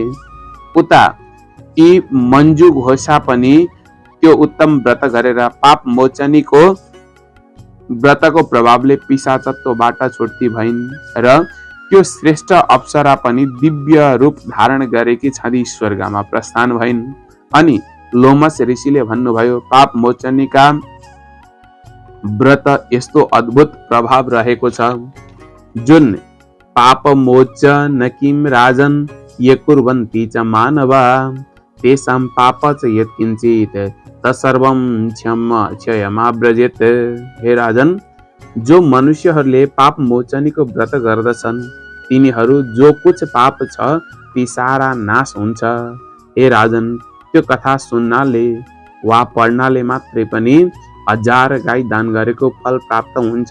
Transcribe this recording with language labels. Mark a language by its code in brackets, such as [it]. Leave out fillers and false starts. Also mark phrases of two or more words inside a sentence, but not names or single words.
[ne] उता ती मञ्जु घोषा पनि त्यो उत्तम व्रत गरेर पाप मोचनीको व्रतको प्रभावले पिशाचत्वबाट छुट्टी भइन् र त्यो श्रेष्ठ अप्सरा पनि दिव्य रूप धारण गरेकी छँदी स्वर्गमा प्रस्थान भइन्। अनि लोमस ऋषिले भन्नुभयो, पाप मोचनीका व्रत यस्तो अद्भुत प्रभाव रहेको छ, जुन [sa] पाप मोचन किम राजन ये कुर्वन्ति च मानवा तेषां पाप च यत्किञ्चित् तत्सर्वं क्षयमाव्रजेत्। [ne] हे राजन, जो मनुष्यहरूले पाप मोचनीको व्रत गर्दछन् तिनीहरू [hi] जो कुछ [ne] पाप छ ती सारा नाश हुन्छ। हे राजन, त्यो कथा सुन्नाले वा पढ्नाले मात्रै पनि 1000 गाई दान गरेको फल प्राप्त हुन्छ।